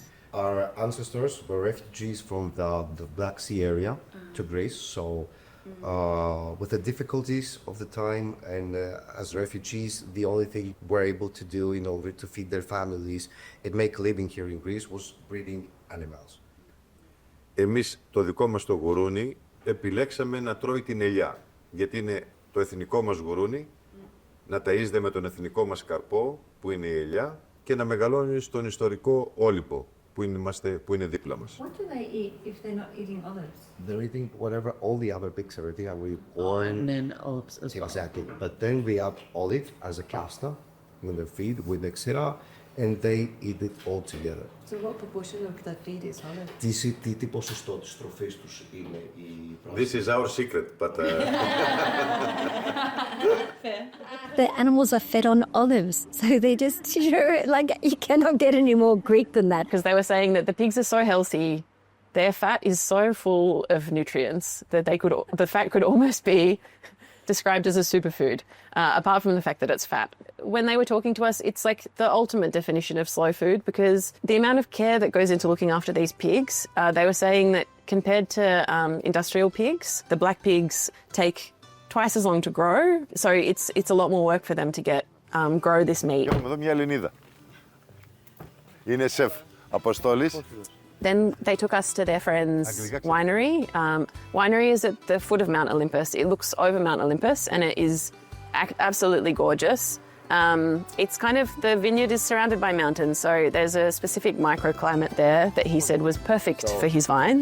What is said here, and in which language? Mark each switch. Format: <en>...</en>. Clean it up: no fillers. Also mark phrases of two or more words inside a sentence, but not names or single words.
<en>Our ancestors were refugees from the Black Sea area to Greece. So with the difficulties of the time and as refugees, the only thing we're able to do in order to feed their families and make a living here in Greece was breeding animals.</en> <el>Εμείς το δικό μας το γουρούνι επιλέξαμε να τρώει την ελιά, γιατί είναι το εθνικό μας γουρούνι, να ταΐζεται με τον εθνικό μας καρπό, που είναι η ελιά, και να μεγαλώνει στον ιστορικό όλυπο, που είναι δίπλα μας.</el> <en>What do they eat if they're not eating olives? They're eating whatever all the other pigs are eating, and we born. And then olives as well. Exactly. But then we have olive as a caster in the feed with etc. And they eat it all together. So what proportion of the feed is olive?</en> <el>Τι ποσοστό της τροφής τους είναι η</el> <en>This is our secret, but... The animals are fed on olives, so they just, like, you cannot get any more Greek than that. Because they were saying that the pigs are so healthy, their fat is so full of nutrients that the fat could almost be described as a superfood, apart from the fact that it's fat. When they were talking to us, it's like the ultimate definition of slow food, because the amount of care that goes into looking after these pigs, they were saying that compared to industrial pigs, the black pigs take twice as long to grow, so it's a lot more work for them to grow this meat.</en> <el>Έχουμε εδώ μια Ελληνίδα. Είναι σεφ Αποστόλης.</el> <en>Then they took us to their friend's winery. Winery is at the foot of Mount Olympus. It looks over Mount Olympus and it is absolutely gorgeous. It's kind of, the vineyard is surrounded by mountains, so there's a specific microclimate there that he said was perfect for his vines.</en>